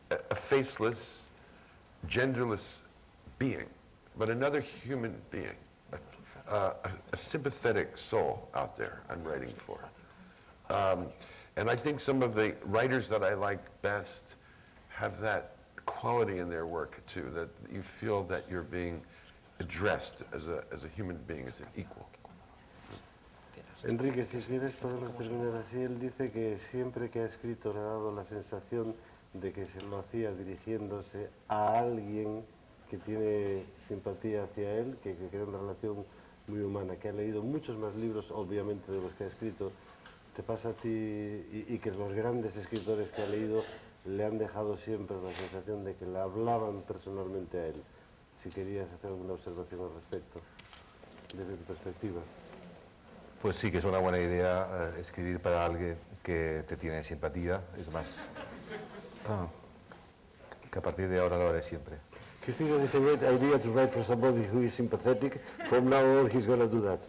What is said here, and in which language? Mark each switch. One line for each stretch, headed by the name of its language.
English: A faceless, genderless being, but another human being, a sympathetic soul out there I'm writing for. And I think some of the writers that I like best have that quality in their work too, that you feel that you're being addressed as a human being, as an equal.
Spanish: Enrique, si quieres podemos terminar así. Él dice que siempre que ha escrito le ha dado la sensación de que se lo hacía dirigiéndose a alguien que tiene simpatía hacia él, que crea una relación muy humana, que ha leído muchos más libros, obviamente, de los que ha escrito. Te pasa a ti y que los grandes escritores que ha leído le han dejado siempre la sensación de que le hablaban personalmente a él. Si querías hacer alguna observación al respecto, desde tu perspectiva. Pues sí, que es una buena idea escribir para alguien que te tiene simpatía. Es más, que a partir de ahora lo haré siempre.
English: He thinks that it's a great idea to write for somebody who is sympathetic. From now on, he's going to do that.